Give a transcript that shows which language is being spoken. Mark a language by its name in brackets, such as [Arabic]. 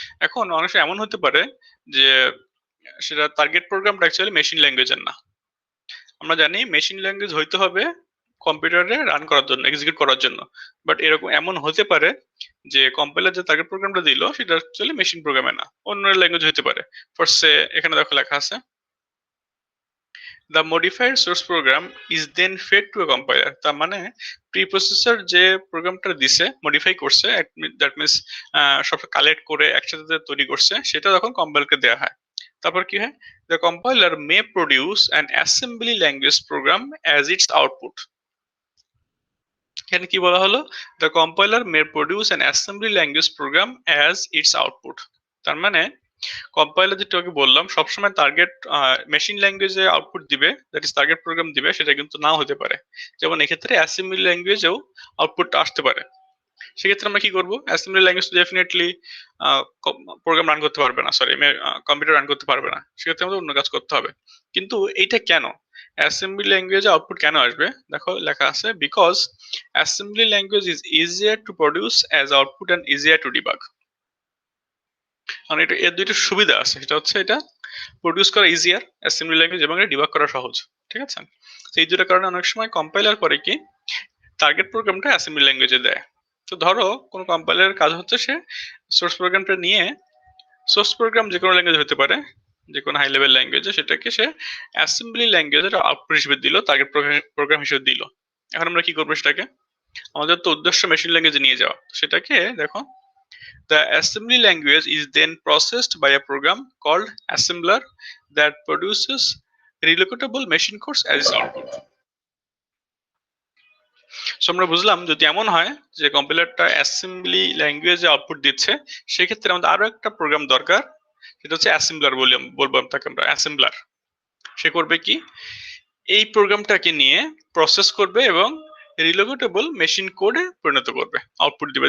[Bangla] এখন অনেক সময় এমন হতে পারে যে সেটা টার্গেট প্রোগ্রামটা অ্যাকচুয়ালি মেশিন ল্যাঙ্গুয়েজের না। আমরা জানি মেশিন ল্যাঙ্গুয়েজ হইতে হবে কম্পিউটারে রান করার জন্য, এক্সিকিউট করার জন্য। বাট এরকম এমন হতে পারে যে কম্পাইলার যে টার্গেট প্রোগ্রামটা দিল সেটা অ্যাকচুয়ালি মেশিন প্রোগ্রামে না, অন্য ল্যাঙ্গুয়েজ হতে পারে। [English] for say [Bangla] এখানে দেখো লেখা আছে [English] the modified source program is then fed to a compiler। [Bangla] তার মানে প্রিপ্রসেসর যে প্রোগ্রামটা দিছে মডিফাই করছে, দ্যাট মিন্স সব কালেক্ট করে একসাথে তৈরি করছে, সেটা তখন কম্পাইলারকে দেওয়া হয়। তারপর কি হয়, [English] the compiler may produce an assembly language program as its output। [Bangla] এখানে কি বলা হলো, [English] the compiler may produce an assembly language program as its output। [Bangla] তার মানে কম্পাইলার যেটা আগে বললাম সবসময় টার্গেট মেশিন ল্যাঙ্গুয়েজে আউটপুট দিবে, দ্যাট ইজ টার্গেট প্রোগ্রাম দিবে, সেটা কিন্তু নাও হতে পারে। যেমন এক্ষেত্রে অ্যাসেম্বলি ল্যাঙ্গুয়েজেও আউটপুটটা আসতে পারে। সেক্ষেত্রে আমরা কি করব, assembly language definitely program run করতে পারবে না, সরি কম্পিউটার রান করতে পারবে না, সেক্ষেত্রে আমাদের অন্য কাজ করতে হবে। কিন্তু এইটা কেন অ্যাসেম্বলি ল্যাঙ্গুয়েজে আউটপুট কেন আসবে, দেখো লেখা আছে [English] Because assembly language is easier to produce as output and easier to debug. [Bangla] কারণ এটা এর দুইটা সুবিধা আছে, সেটা হচ্ছে এটা প্রডিউস করা ইজিয়ার অ্যাসেম্বলি ল্যাঙ্গুয়েজ এবং এটা ডিবাগ করা সহজ, ঠিক আছে? তো এই দুটো কারণে অনেক সময় কম্পাইলার করে কি টার্গেট প্রোগ্রামটা অ্যাসেম্বলি ল্যাঙ্গুয়েজে দেয়। তো ধরো কোনো কম্পাইলারের কাজ হচ্ছে সে সোর্স প্রোগ্রামটা নিয়ে, সোর্স প্রোগ্রাম যে কোনো ল্যাঙ্গুয়েজ হতে পারে, যে কোনো হাই লেভেল ল্যাঙ্গুয়েজে, সেটাকে সে অ্যাসেম্বলি ল্যাঙ্গুয়েজের আউটপুট হিসেবে দিল, টার্গেট প্রোগ্রাম হিসেবে দিল। এখন আমরা কি করবো সেটাকে, আমাদের তো উদ্দেশ্য মেশিন ল্যাঙ্গুয়েজে নিয়ে যাওয়া, সেটাকে দেখো [English] the assembly language is then processed by a program called assembler that produces relocatable machine codes as its output। [Bangla] So আমরা বুঝলাম যদি এমন হয় যে কম্পাইলারটা অ্যাসেম্বলি ল্যাঙ্গুয়েজে আউটপুট দিচ্ছে, সেক্ষেত্রে আমাদের আরো একটা প্রোগ্রাম দরকার, সেটা হচ্ছে অ্যাসেম্বলার বলবো তাকে আমরা অ্যাসেম্বলার। সে করবে কি, এই প্রোগ্রামটাকে নিয়ে প্রসেস করবে এবং রিলোকেটেবল মেশিন কোডে পরিণত করবে, আউটপুট দিবে।